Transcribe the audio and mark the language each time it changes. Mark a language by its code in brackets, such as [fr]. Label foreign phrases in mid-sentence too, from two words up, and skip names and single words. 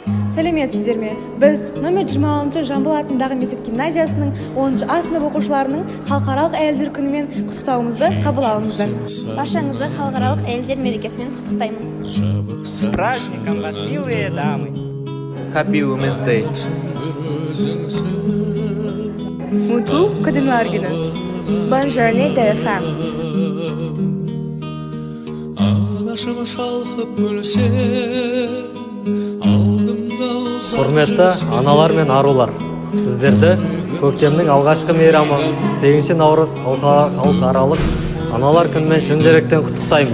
[kk] Сәлеметсіздер ме? Біз номер 26 Жамбыл атындағы мектеп гимназиясының 10 А сынып оқушыларының халықаралық әйелдер күнімен құттықтауымызды қабыл алыңыздар. Баршаңызды халықаралық әйелдер мерекесімен құттықтаймын. [ru] С праздником вас, милые дамы! [en] Happy Women's Day. [tr] Mutlu Kadınlar Günü. [fr] Bonne journée TFM. [kk] Құрметті аналар мен арулар, сіздерді көктемнің алғашқы мейрамы 8 наурыз халықаралық аналар күнімен шын жүректен құттықтаймыз.